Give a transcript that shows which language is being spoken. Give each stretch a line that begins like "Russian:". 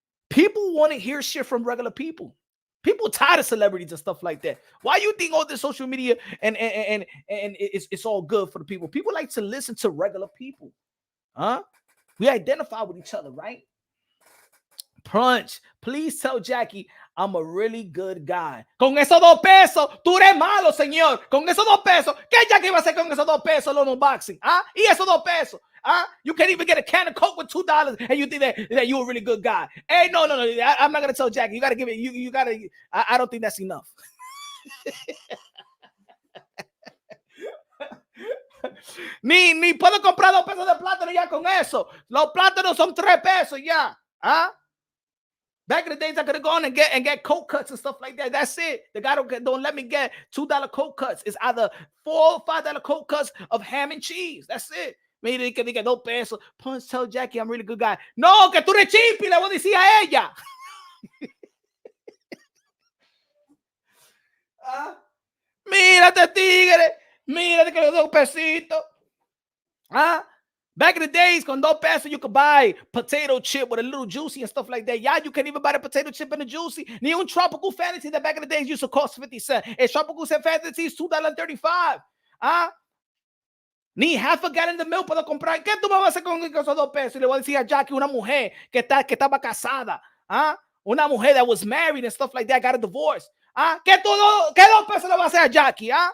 English: People want to hear shit from regular people. People tired of celebrities and stuff like that. Why you think all this social media and it's all good for the people? People like to listen to regular people. Huh? We identify with each other, right? Punch, please tell Jackie I'm a really good guy.
Spanish: Con esos 2 pesos, tú eres malo, señor. Con esos 2 pesos, ¿qué Jackie va a hacer con esos 2 pesos en unboxing? ¿Ah? Y esos 2 pesos.
English: You can't even get a can of Coke with $2 and you think that you're a really good guy. Hey, no. I'm not gonna tell Jackie. You gotta give it. You gotta. I don't think that's enough.
Spanish: Ni puedo comprar 2 pesos de plátano ya con eso. Los plátanos son 3 pesos ya.
English: Back in the days, I could have gone and get Coke cuts and stuff like that. That's it. The guy don't let me get $2 Coke cuts. It's either $4 or $5 Coke cuts of ham and cheese. That's it.
Spanish: Mire que diga 2 pesos.
English: Punch, tell Jackie I'm a really good guy.
Spanish: No, que tú eres chimpi, le voy a decir a ella. Mírate, tigre. Mírate que le doy 2 pesitos.
English: Back in the days,
Spanish: con 2 pesos,
English: you could buy potato chip with a little juicy and stuff like that. Yeah, you can't even buy the potato chip and the juicy.
Spanish: Ni un
English: tropical fantasy that back in the days used to cost 50 cents. A tropical fantasy is $2.35.
Spanish: Ni
English: half a gallon
Spanish: de milk puedo comprar. ¿Qué tú me vas a hacer con esos 2 pesos? Y le voy a decir a Jackie, una mujer que estaba casada. Una mujer
English: that was married and stuff like that, got a divorce.
Spanish: ¿Qué 2 pesos le vas a hacer a Jackie?